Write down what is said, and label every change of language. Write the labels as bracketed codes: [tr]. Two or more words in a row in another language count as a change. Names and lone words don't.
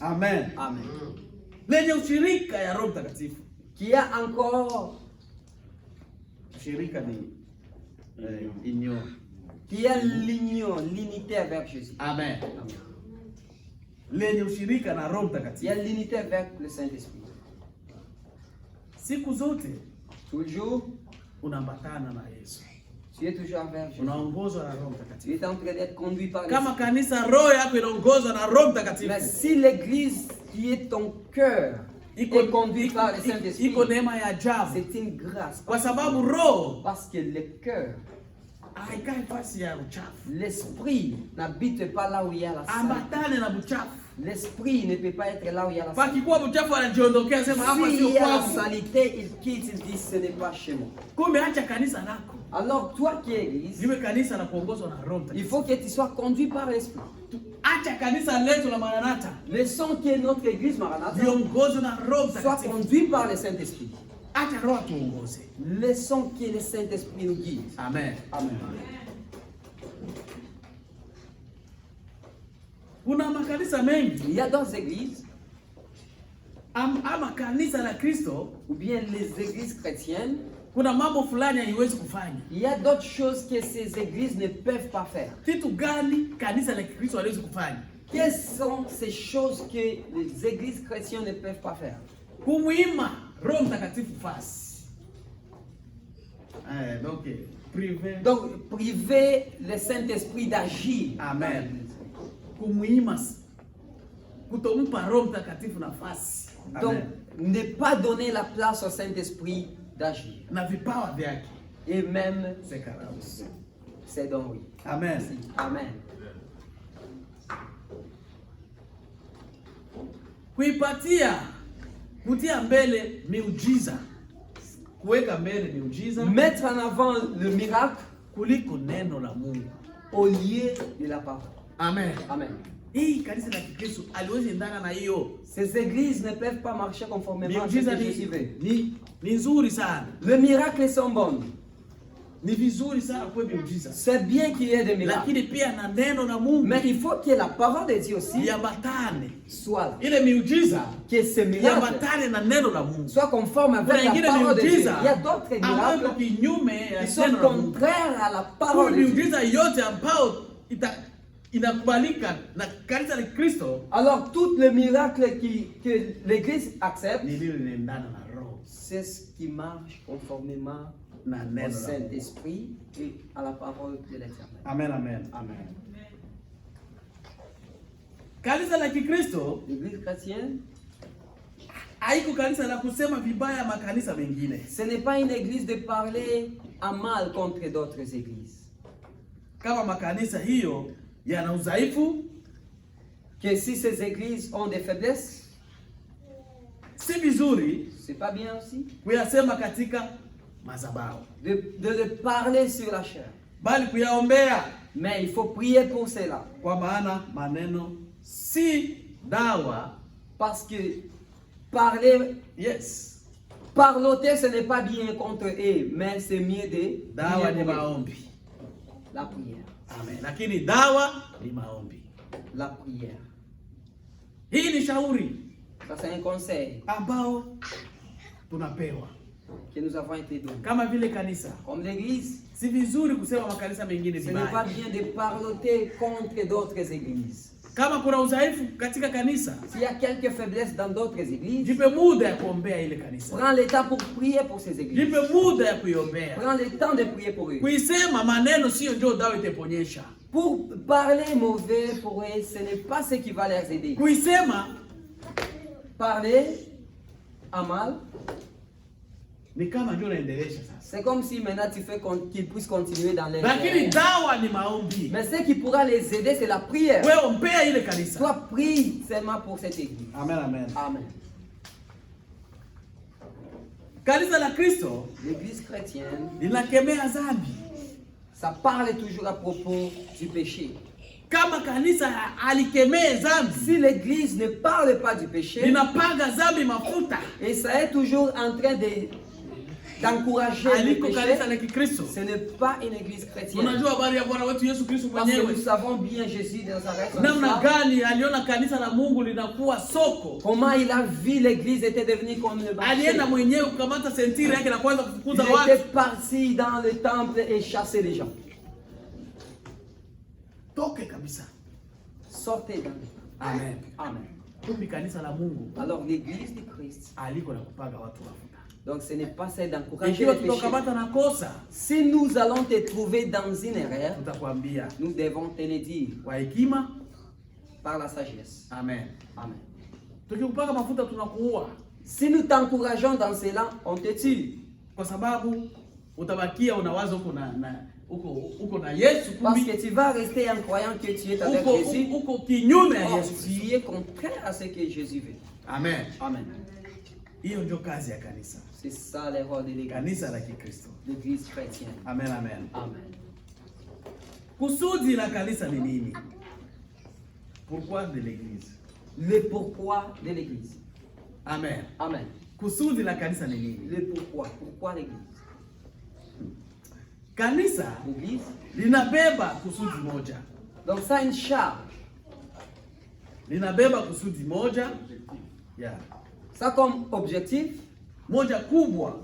[sw] Amen. Amen. Lenye ushirika ya Roho Mtakatifu. [fr] Qui a encore, [sw] Ushirika ni union. [fr] qui a l'union, l'unité avec Jésus. [sw] Amen. Lenye ushirika na Roho [fr] Il y a [sw] Mtakatifu. [fr] l'unité avec le Saint-Esprit. [sw] Siku zote [fr] Toujours, [sw] unaambatana na Yesu. [fr] tu es toujours avec Jésus. [sw] Unaongozwa na Roho [fr] Tu [sw] Mtakatifu. [fr] es en train d'être conduit par le [sw] Kama [fr] Saint-Esprit. [sw] kanisa roho yako inaongozwa na Roho [fr] Mais [sw] Mtakatifu, [fr] si l'église qui est ton cœur est conduite par le Saint-Esprit, [sw] iko neema ya ajabu, [fr] c'est une grâce. [sw] kwa sababu roho [fr] Parce que le cœur, [sw] haikai fasi ya uchafu, [fr] l'esprit n'habite pas là où il y a la saleté. [sw] ambatane na buchafu. [fr] L'esprit ne peut pas être là où il y a la saleté. [sw] Pakikuwa buchafu anajiondokea, sema hapa [fr] S'il [sw] sio [fr] y a la [sw] kwangu. [fr] saleté, il quitte, il dit ce n'est pas chez moi. [sw] Kumbe acha kanisa lako [fr] Alors toi qui es église, [sw] liwe kanisa la kuongozwa na Roho [fr] il [sw] Mtakatifu. [fr] faut que tu sois conduit par l'esprit. [sw] Acha kanisa letu la Maranatha [fr] Laissons que notre église Maranatha [sw] liongozwe na Roho [fr] soit [sw] Mtakatifu. [fr] conduit par le Saint-Esprit. [sw] Acha roho tuongoze. [fr] Laissons que le Saint-Esprit nous guide. Amen. Amen. [sw] Kuna makanisa mengi [fr] Il y a d'autres églises, [sw] ama kanisa la Kristo, [fr] ou bien les églises chrétiennes, [sw] kuna mambo fulani haiwezi kufanya. [fr] il y a d'autres choses que ces églises ne peuvent pas faire. [sw] Kitu gani kanisa la Kristo haliwezi kufanya? [fr] Quelles sont ces choses que les églises chrétiennes ne peuvent pas faire? [sw] Kumuima Roho Mtakatifu fasi. [fr] Donc privé. Donc, priver le Saint-Esprit d'agir. Amen. [sw] Kumuima kutompa Roho Mtakatifu nafasi. [fr] Donc, Amen. ne pas donner la place au Saint-Esprit d'agir. [sw] Na vipawa vyake. [fr] Et même C'est karamu. ses dons, oui. Amen. Amen. [sw] Kuipatia kutia mbele miujiza. Kuweka mbele miujiza [fr] Mettre en avant le miracle [sw] kuliko neno la Mungu. [fr] au lieu de la parole. Amen. Amen. [sw] Hii kanisa la Kikristo aliwezi endana na hiyo. [fr] Ces églises ne peuvent pas marcher conformément à ce [sw] Miujiza [fr] que Jésus veut. [sw] ni nzuri sana. [fr] Les miracles sont bons. [sw] Ni vizuri sana kwa miujiza. [fr] C'est bien qu'il y ait des miracles. [sw] Lakini pia na neno la Mungu [fr] Mais il faut que la parole de Dieu aussi [sw] yabatane. [fr] soit là. [sw] Ile miujiza [fr] Que ces miracles [sw] yabatane na neno la Mungu. [fr] soient conformes [sw] Kuna [fr] avec la [sw] ingine [fr] parole de Dieu. [sw] miujiza [fr] Il y a d'autres [sw] ambayo [fr] miracles [sw] kinyume ya [fr] qui sont [sw] neno la Mungu. [fr] contraires à la [sw] Kwa [fr] parole de Dieu. [sw] miujiza yote ambayo inakubalika na kanisa la Kristo [fr] Alors, tous les miracles que l'Église accepte, [sw] ni lile linaendana na roho [fr] c'est ce qui marche conformément [sw] na [fr] au [sw] neno la Mungu. [fr] Saint-Esprit et à la parole de l'Éternel. Amen, amen. Amen. [sw] Kanisa la Kikristo [fr] L'Église chrétienne, [sw] haiko kanisa la kusema vibaya makanisa mengine. [fr] ce n'est pas une église de parler à mal contre d'autres églises. [sw] Kama makanisa hiyo yana udhaifu, [fr] Que si ces églises ont des faiblesses, [sw] si vizuri [fr] c'est pas bien aussi [sw] kuyasema katika madhabahu, [fr] de le parler sur la chair. [sw] bali kuyaombea, [fr] Mais il faut prier pour cela. [sw] kwa maana maneno si dawa. [fr] Parce que parler, Yes, parloter, ce n'est pas bien contre eux, mais c'est mieux de [sw] dawa [fr] prier [sw] ni [fr] pour eux. [sw] maombi. [fr] La prière. [sw] Amen. Lakini dawa ni maombi. [fr] La prière. [sw] Hii ni shauri [fr] Ça, c'est un conseil [sw] ambao tunapewa [fr] que nous avons été donnés. [sw] kama vile kanisa. [fr] Comme l'église, [sw] Si vizuri kusema makanisa mengine [fr] ce n'est pas [sw] vibaya. [fr] bien de parloter contre d'autres églises. [sw] Kama kuna udhaifu katika kanisa, [fr] S'il y a quelques faiblesses dans d'autres églises, [sw] jipe muda ya kuombea ile kanisa. [fr] prends le temps pour prier pour ces églises. [sw] Jipe muda ya kuiombea. [fr] Prends le temps de prier pour eux. [sw] Kuisema maneno sio ndio dawa itaponyesha. [fr] Pour parler mauvais pour eux, ce n'est pas ce qui va les aider. [sw] Kuisema [fr] Parler à mal, [sw] ni kama ndio naendelesha sasa. [fr] c'est comme si maintenant tu fais qu'ils puissent continuer dans les [sw] Lakini dawa ni maombi. [fr] Mais ce qui pourra les aider, c'est la prière. [sw] Wewe ombea ile kanisa. [fr] Toi, prie seulement pour cette église. Amen, amen. Amen. [sw] Kanisa la Kristo [fr] L'église chrétienne, [sw] linakemea dhambi. [fr] ça parle toujours à propos du péché. [sw] Kama kanisa alikemee dhambi, [fr] Si l'église ne parle pas du péché, [sw] linapaga dhambi mafuta. [fr] et ça est toujours en train d'encourager le [sw] Aliko kanisa la [fr] péché, [sw] Kikristo. [fr] ce n'est pas une église chrétienne. [sw] Unajua habari ya Bwana wetu Yesu Kristo [fr] Parce que [sw] mwenyewe. [fr] nous savons bien Jésus dans sa [sw] Namna [fr] résurrection. [sw] gani aliona kanisa la Mungu linakuwa soko. [fr] Comment il a vu l'église était devenue comme le marché. [sw] Alienda mwenyewe kukamata sentiri yake na kuanza [fr] Il [sw] kufukuza [fr] était [sw] watu. [fr] parti dans le temple et chasser les gens. [sw] Toke kabisa. [fr] Sortez dans le temple. Amen. Amen. [sw] Kumbi kanisa la Mungu [fr] Alors l'église de Christ, [sw] aliko na kupaga watu mafuta. [fr] donc ce n'est pas celle d'encourager [sw] Ikiwa [fr] le péché. [sw] tutakamata na kosa, [fr] Si nous allons te trouver dans une erreur, [sw] tutakwambia [fr] nous devons te le dire [sw] kwa hekima. [fr] par la sagesse. Amen. Amen. [sw] Tukikupaga mafuta tunakuua [fr] Si nous t'encourageons dans cela, on te tue. [sw] kwa sababu utabakia unawaza uko na Yesu, [fr] Parce [sw] kumbi [fr] que tu vas rester en croyant que tu es avec Jésus. [sw] uko kinyume ya [fr] Or, [sw] Yesu. [fr] tu es contraire à ce que Jésus veut. Amen. Amen. [sw] Hiyo ndio kazi ya kanisa. [fr] C'est ça le rôle de l'église. [sw] Kanisa la Kikristo. [fr] L'église chrétienne. Amen, amen. Amen. [sw] Kusudi la kanisa ni nini? [fr] Pourquoi de l'église? Le pourquoi de l'église. Amen. Amen. [sw] Kusudi la kanisa ni nini? [fr] Le pourquoi. Pourquoi l'église? [sw] Kanisa [fr] L'église. [sw] linabeba kusudi moja. [fr] Donc ça a une charge. [sw] Linabeba kusudi moja. [fr] Yeah. Ça comme objectif, [sw] Moja kubwa